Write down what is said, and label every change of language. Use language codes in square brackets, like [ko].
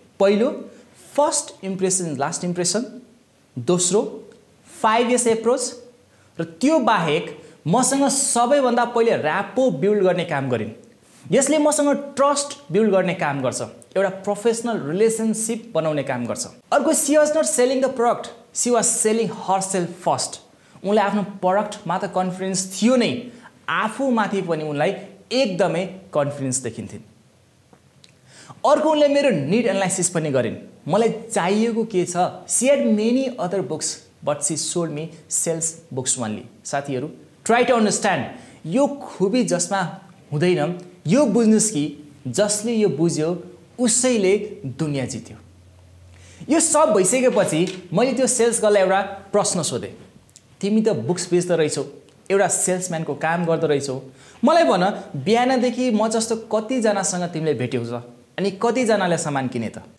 [ne] पहिलो, [en] First impression last impression. [ne] दोस्रो, 5 यस approach. र त्यो बाहेक मसँग सबैभन्दा पहिले र्यापो बिल्ड गर्ने काम गरिन्। यसले मसँग ट्रस्ट बिल्ड गर्ने काम गर्छ, एउटा प्रोफेसनल रिलेसनशिप बनाउने काम गर्छ। अर्को, [en] She was not selling the product, she was selling herself first. [ne] उनले आफ्नो प्रोडक्टमा त कन्फिडेन्स थियो नै, आफूमाथि पनि उनलाई एकदमै कन्फिडेन्स देखिन्थ्यो। अर्को, उनले मेरो निड एनालाइसिस पनि गरिन्। मलाई चाहिएको के छ? [en] She had many other books but she sold me sales books only. [ne] साथीहरु, [en] try to understand, [ne] यो खुबी जसमा हुँदैन, यो बुझ्नुस् कि जसले यो बुझ्यो उसैले दुनिया जित्यो। यो सब भइसकेपछि मैले त्यो सेल्स गर्ललाई एउटा प्रश्न सोधेँ। तिमी त बुक्स बेच्दो रहेछौ, एउटा सेल्सम्यानको काम गर्दो रहेछौ, मलाई भन बिहानदेखि म जस्तो कतिजनासँग तिमीले भेट्यौ छ अनि कतिजनाले सामान किने त?